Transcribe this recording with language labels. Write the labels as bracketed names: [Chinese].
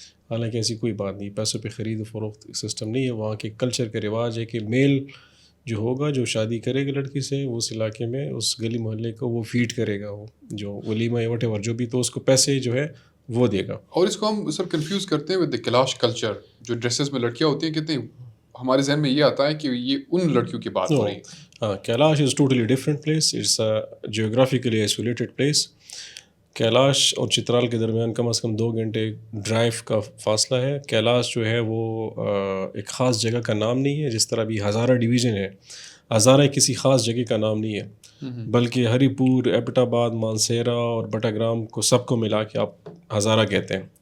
[Urdu] حالانکہ ایسی کوئی بات نہیں, پیسوں پہ خرید و فروخت سسٹم نہیں ہے. وہاں کے کلچر کا رواج ہے کہ میل جو ہوگا, جو شادی کرے گا لڑکی سے, اس علاقے میں اس گلی محلے کو وہ فیڈ کرے گا, وہ جو ولیمہ وٹ ایور جو بھی, تو اس کو پیسے جو ہے وہ دے گا. اور اس کو ہم سر کنفیوز کرتے ہیں ود دا کیلاش کلچر. جو ڈریسز میں لڑکیاں ہوتی ہیں کہتے ہیں, ہمارے ذہن میں یہ آتا ہے کہ یہ ان لڑکیوں کی بات ہو رہی ہے. [English] ہاں, Kalash is totally different place. It's a geographically isolated place. [Urdu] Kailash اور چترال کے درمیان کم از کم 2 گھنٹے ڈرائیو کا فاصلہ ہے. کیلاش جو ہے وہ ایک خاص جگہ کا نام نہیں ہے, جس طرح بھی ہزارہ ڈویژن ہے. ہزارہ کسی خاص جگہ کا نام نہیں ہے, بلکہ ہری پور, ایبٹ آباد, مانسیرا اور بٹاگرام کو سب کو ملا کے آپ ہزارہ کہتے ہیں.